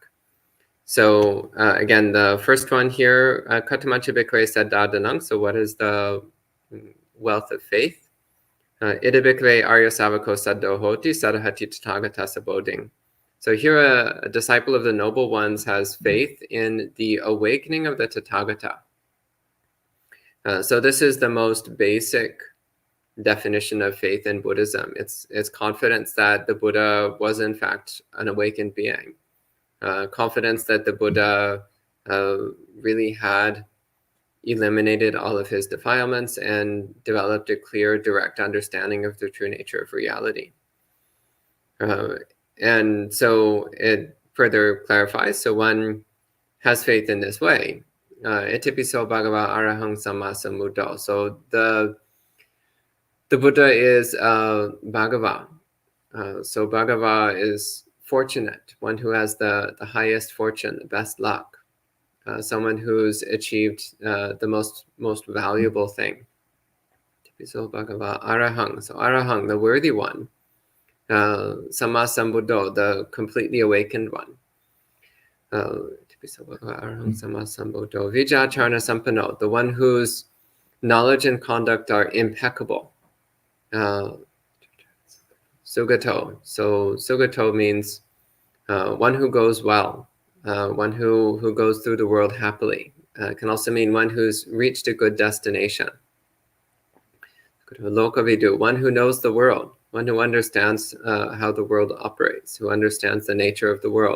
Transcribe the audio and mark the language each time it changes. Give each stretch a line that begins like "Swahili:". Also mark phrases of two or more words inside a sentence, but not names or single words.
English: So again, the first one here,
Pali: Katamacha bhikkhave saddha dhanang.
English: So what is the wealth of faith?
Pali: Ida bhikkhave arya savako saddho hoti, saddhati tathagata saboding.
English: So here a disciple of the noble ones has faith in the awakening of the Tathagata. So this is the most basic definition of faith in Buddhism. It's confidence that the Buddha was in fact an awakened being. Confidence that the Buddha really had eliminated all of his defilements and developed a clear, direct understanding of the true nature of reality. And so it further clarifies. So one has faith in this way.
Pali: Itipiso bhagava arahang samma sambuddho.
English: So the Buddha is Bhagava. So Bhagava is fortunate, one who has the highest fortune, the best luck, someone who's achieved the most valuable thing. So Bhagava Arahang. So Arahang, the worthy one.
Pali: Samma Sambuddho,
English: the completely awakened one.
Pali: Arahang Samma Sambuddho. Vijacharana Sampanno,
English: the one whose knowledge and conduct are impeccable. Sugato. So Sugato means one who goes well, one who goes through the world happily. Can also mean one who's reached a good destination. Lokavidu, one who knows the world, one who understands how the world operates, who understands the nature of the world.